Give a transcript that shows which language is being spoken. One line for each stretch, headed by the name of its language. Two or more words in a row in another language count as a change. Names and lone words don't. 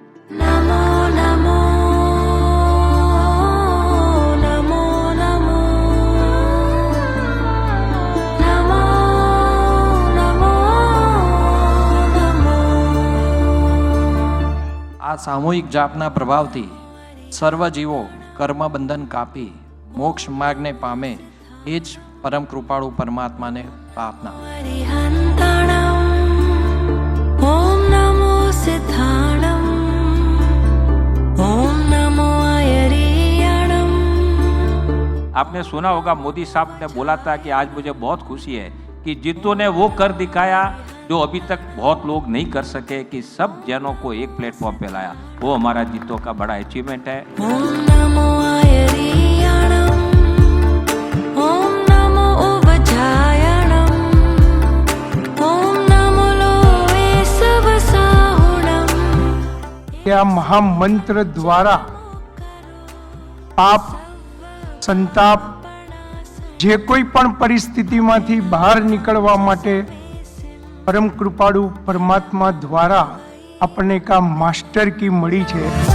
Gujarati: આ સામૂહિક જાપના પ્રભાવથી સર્વ જીવો કર્મબંધન કાપી મોક્ષ માર્ગને પામે એ જ પરમ કૃપાળુ પરમાત્માને પ્રાર્થના.
Prakrit languages: ओम नमो सिद्धाणम ओम नमो आयरियाणम.
Hindi: आपने सुना होगा मोदी साहब ने बोला था कि आज मुझे बहुत खुशी है कि जितों ने वो कर दिखाया जो अभी तक बहुत लोग नहीं कर सके, कि सब जनों को एक प्लेटफॉर्म पे लाया. वो हमारा जितों का बड़ा अचीवमेंट है.
Prakrit languages: ओम नमो आयरियाणम ओम नमो उवजायणम ओम नमो लोए सवसाहुणम.
Gujarati: આ મહામંત્ર દ્વારા પાપ સંતાપ જે કોઈ પણ પરિસ્થિતિમાંથી બહાર નીકળવા માટે પરમ કૃપાળુ પરમાત્મા દ્વારા આપણને એક આ
English: master key
Gujarati: મળી છે.